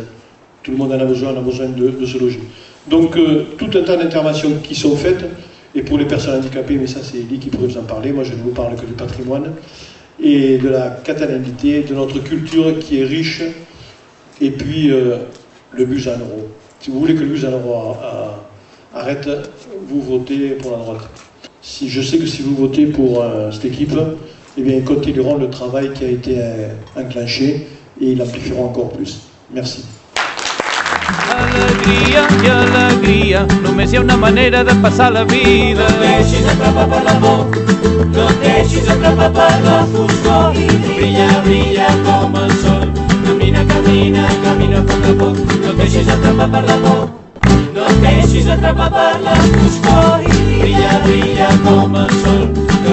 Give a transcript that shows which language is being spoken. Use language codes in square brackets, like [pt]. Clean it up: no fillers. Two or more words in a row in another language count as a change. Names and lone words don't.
[fr] Tout le monde en a besoin, on a besoin de se loger. Donc, tout un tas d'interventions qui sont faites, et pour les personnes handicapées, mais ça c'est Elie qui pourrait vous en parler, moi je ne vous parle que du patrimoine, et de la catalanité, de notre culture qui est riche, et puis le bus à 1 euro. Si vous voulez que le bus à 1 euro arrête, vous votez pour la droite. Je sais que si vous votez pour cette équipe, eh bien, ils continueront le travail qui a été enclenché, et ils l'amplifieront encore plus. Merci. [ca] Alegria i alegria, només hi ha una manera de passar la vida. No et deixis atrapar per l'amor, no et deixis atrapar per la foscor i brilla, brilla com el sol. Camina, camina, camina a poc, no et deixis atrapar per l'amor, no et deixis atrapar per la foscor i brilla, brilla com el sol.